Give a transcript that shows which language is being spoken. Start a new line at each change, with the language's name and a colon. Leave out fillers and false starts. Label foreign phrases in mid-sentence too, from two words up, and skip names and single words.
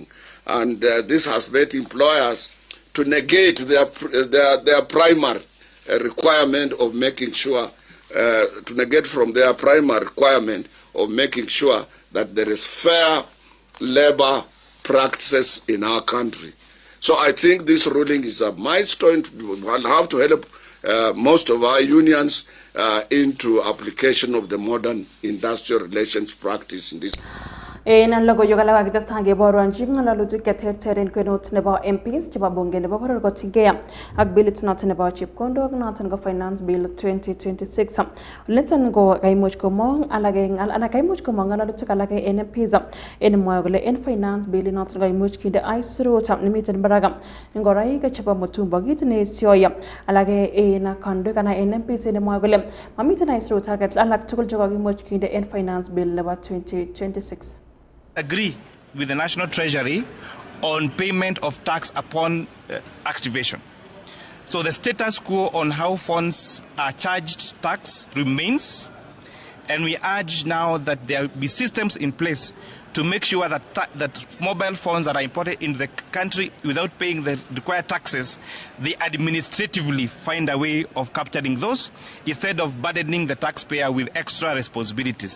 English: And this has made employers to negate their primary requirement of making sure, to negate from their primary requirement of making sure that there is fair labor practices in our country. So I think this ruling is a milestone. We'll have to help most of our unions into application of the modern industrial relations practice in this.
Kalenjin: En logoiywek alak kakitestai keborionji ng'alalutik cheterter en kwenut nebo MPs chebo bunge nebo boror kotinygei ak bilit noton nebo chepkondok noton ko Finance Bill 2026. Niton ko kaimuch komong ng'alalutik alak en MPs en mwoe kole en Finance Bill noton kaimuch kinde aisurut nemiten barak ngoroik chebo mutumba kit neisioi alak en kandoik anan en MPs en mwoe kole mamiten aisurut alak tugul chekakimuch kinde en Finance Bill nebo 2026.
English: Agree with the National Treasury on payment of tax upon activation. So the status quo on how funds are charged tax remains, and we urge now that there be systems in place to make sure that mobile phones that are imported into the country without paying the required taxes, they administratively find a way of capturing those instead of burdening the taxpayer with extra responsibilities.